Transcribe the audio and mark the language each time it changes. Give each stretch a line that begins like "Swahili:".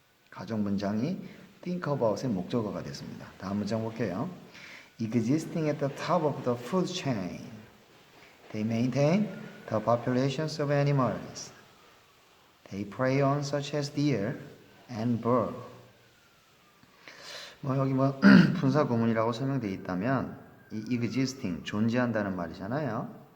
Korean: 가정 문장이 think about의 목적어가 됐습니다. 다음 문장 볼게요.
English: Existing at the top of the food chain, they maintain the populations of animals they prey on, such as deer and boar.
Korean: 여기 분사 구문이라고 설명되어 있다면 이 existing 존재한다는 말이잖아요.